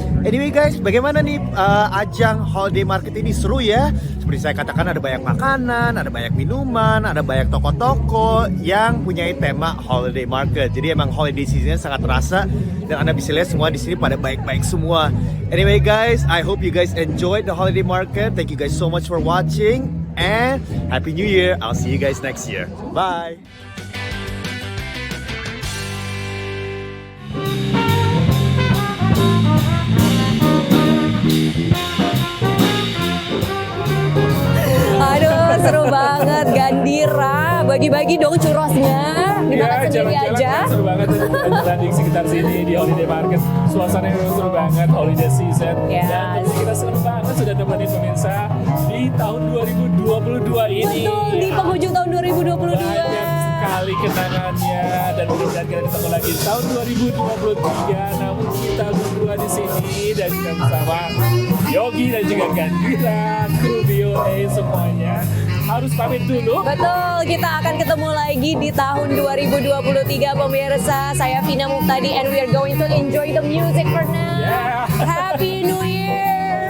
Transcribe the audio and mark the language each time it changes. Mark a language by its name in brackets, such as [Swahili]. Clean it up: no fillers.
[English] Anyway guys, [Indonesian] bagaimana nih ajang holiday market ini? Seru ya. Seperti saya katakan, ada banyak makanan, ada banyak minuman, ada banyak toko-toko yang punya tema holiday market. Jadi emang holiday seasonnya sangat terasa, dan Anda bisa lihat semua di sini pada baik-baik semua. [English] Anyway guys, I hope you guys enjoyed the holiday market. Thank you guys so much for watching, and Happy New Year. I'll see you guys next year. Bye. [Indonesian] Aduh, seru banget Gandira. Bagi-bagi dong churrosnya. Dimakan sendiri aja. Seru banget jalan di sekitar sini di holiday market. Suasananya seru banget, holiday season. Dan kita senang banget sudah nemenin pemirsa di tahun 2022 ini. Betul, di penghujung tahun 2022. Banyak sekali kenangannya, dan mudah-mudahan kita ketemu lagi di tahun 2023. Namun kita berdua di sini dan juga bersama Yogi dan juga Gandira, kru VOA semuanya harus pamit dulu. Betul, kita akan ketemu lagi di tahun 2023 pemirsa. Saya Vina Muhtadi, [English] and we are going to enjoy the music for now. Happy New Year.